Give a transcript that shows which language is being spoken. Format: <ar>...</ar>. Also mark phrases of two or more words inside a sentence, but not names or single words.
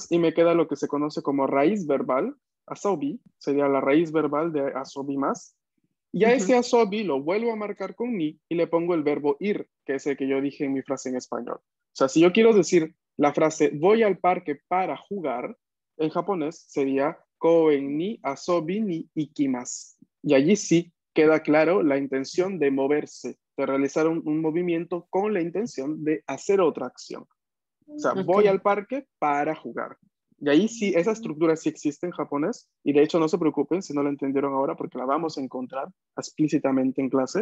<es>más y me queda lo que se conoce como raíz verbal. Asobi sería la raíz verbal de asobimas. Y a ese Ujú. asobi lo vuelvo a marcar con ni y le pongo el verbo ir, que es el que yo dije en mi frase en español. O sea, si yo quiero decir la frase voy al parque para jugar, en japonés sería</es> <ja>公園に遊びに行きます.</ja> <es>Y allí sí queda claro la intención de moverse, de realizar un movimiento con la intención de hacer otra acción. O sea, Ok, voy al parque para jugar. Y ahí sí, esa estructura sí existe en japonés. Y de hecho, no se preocupen si no la entendieron ahora, porque la vamos a encontrar explícitamente en clase.</es>